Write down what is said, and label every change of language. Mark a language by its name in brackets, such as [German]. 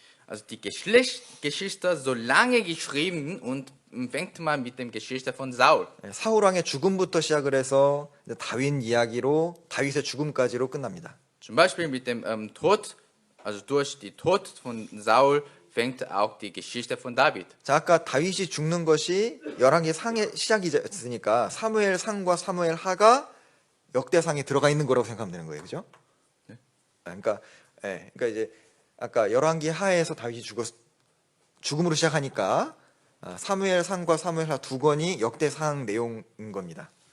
[German] Also die Geschlechtsgeschichte so lange geschrieben und fängt man mit dem Geschichte von Saul. [Korean] 예, 사울 왕의 죽음부터 시작을 해서 이제 다윗 이야기로 다윗의 죽음까지로 끝납니다. [German] Zum Beispiel mit dem Tod, also durch die Tod von Saul fängt auch die Geschichte von David. [Korean] 자, 아까 다윗이 죽는 것이 열왕기 상의 시작이었으니까 사무엘 상과 사무엘 하가 역대상에 들어가 있는 거라고 생각하면 되는 거예요, 그죠? 네. 그러니까 이제 아까 열왕기 하에서 다윗이 죽음으로 시작하니까 사무엘 상과 사무엘 하 두 권이 역대상 내용인 겁니다.